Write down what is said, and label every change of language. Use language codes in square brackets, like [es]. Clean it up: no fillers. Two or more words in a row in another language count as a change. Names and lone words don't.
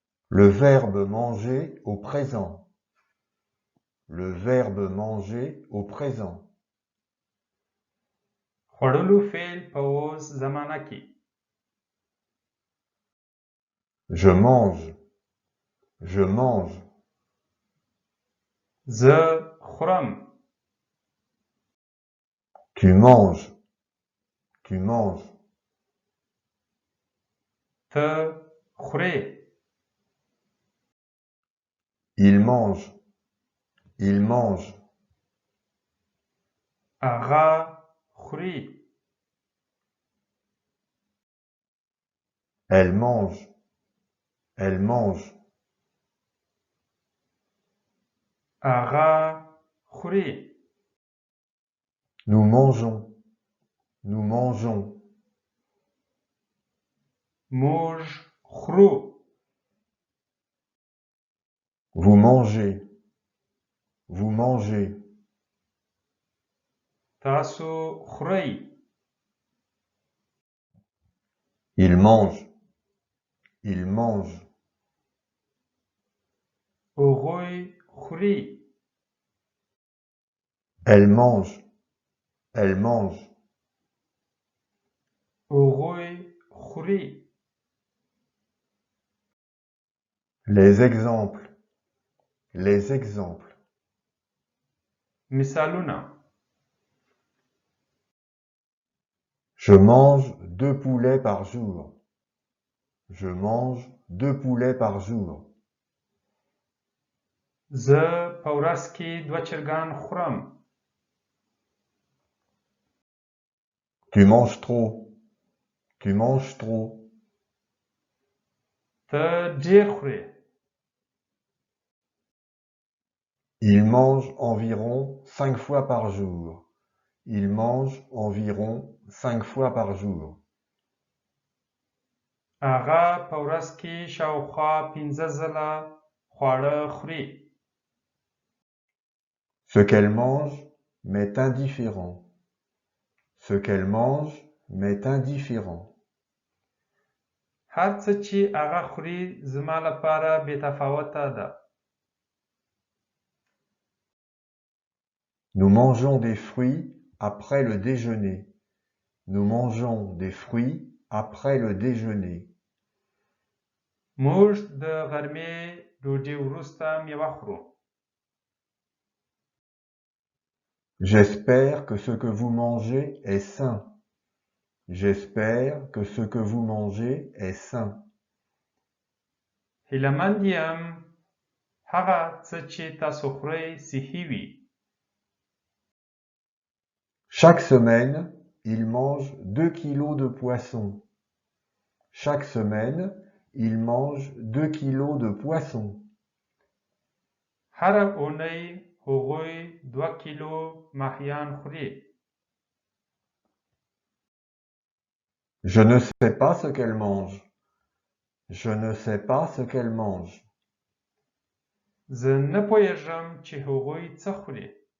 [fr] Le verbe manger au présent. Le verbe manger au présent. [ps] خوړلو فعل په اوس زمانه کې. [fr] Je mange. Je mange. [ps] زه خورم. [fr] Tu manges. Tu manges. [ps] ته خورې. [fr] Il mange. Il mange. [ps] هغه خوري. [fr] Elle mange. Elle mange. [ps] هغه خوري. [fr] Nous mangeons. Nous mangeons. [ps] موږ خورو. [fr] Vous mangez. Vous mangez. [ps] تاسو خورئ. [fr] Il mange. Il mange. [ps] هغوی خوري. [fr] Elle mange. Elle mange. [ps] هغوی خوري. [fr] Les exemples. Les exemples. [ps] مثالونه. [fr] Je mange 2 poulets par jour. Je mange 2 poulets par jour. [ps] زه په ورځ کې 2 چرګان خورم. [fr] Tu manges trop. Tu manges trop. [ps] ته ډېر خورې. [fr] Il mange environ 5 fois par jour. Il mange environ 5 fois par jour. [ps] هغه په ورځ کې شاوخوا 15 ځله خواړه خوري. [fr] Ce qu'elle mange m'est indifférent. Ce qu'elle mange m'est indifférent. [ps] هر څه چې هغه خوري زما لپاره بې تفاوته ده. [fr] Nous mangeons des fruits après le déjeuner. Nous mangeons des fruits après le déjeuner. [ps] موږ د غرمې ډوډۍ وروسته میوه خورو. [fr] J'espère que ce que vous mangez est sain. J'espère que ce que vous mangez est sain. [ps] هیله‌مند یم هغه څه چې تاسو خورئ صحي وي. [fr] Chaque semaine, il mange 2 kilos de poisson. Chaque semaine, il mange 2 kilos de poisson. [ps] هره اونۍ هغوی 2 کیلو ماهیان خوري. [fr] Je ne sais pas ce qu'elle mange. Je ne sais pas ce qu'elle mange. [ps] زه نه پوهیږم چې هغوی څه خوري.